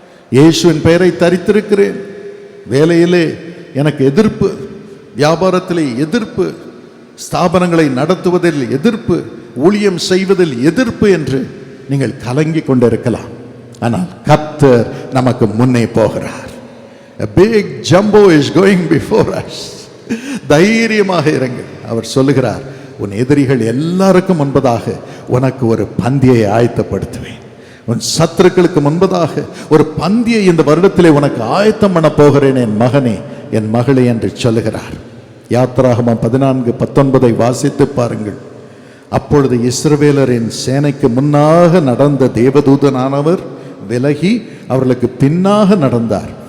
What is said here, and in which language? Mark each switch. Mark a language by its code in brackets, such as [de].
[ta] இயேசுவின் பெயரை தரித்திருக்கிறேன். வேலையிலே எனக்கு எதிர்ப்பு, வியாபாரத்திலே எதிர்ப்பு, ஸ்தாபனங்களை நடத்துவதில் எதிர்ப்பு, ஊழியம் செய்வதில் எதிர்ப்பு என்று நீங்கள் கலங்கி கொண்டிருக்கலாம். ஆனால் கர்த்தர் நமக்கு முன்னே போகிறார். [en] A big jumbo is going before us. [ta] தைரியமாக இருங்கள். அவர் சொல்லுகிறார், உன் எதிரிகள் எல்லாருக்கும் முன்பதாக உனக்கு ஒரு பந்தியை ஆயத்தப்படுத்துவேன். உன் சத்துருக்களுக்கு முன்பதாக ஒரு பந்தியை இந்த வருடத்திலே உனக்கு ஆயத்தம் பண்ண போகிறேன் என் மகனே, என் மகளே என்று சொல்லுகிறார். யாத்திராகமம் 14:19 வாசித்து பாருங்கள். அப்பொழுது இஸ்ரவேலரின் சேனைக்கு முன்னாக நடந்த தேவதூதனானவர் விலகி அவர்களுக்கு பின்னாக நடந்தார்.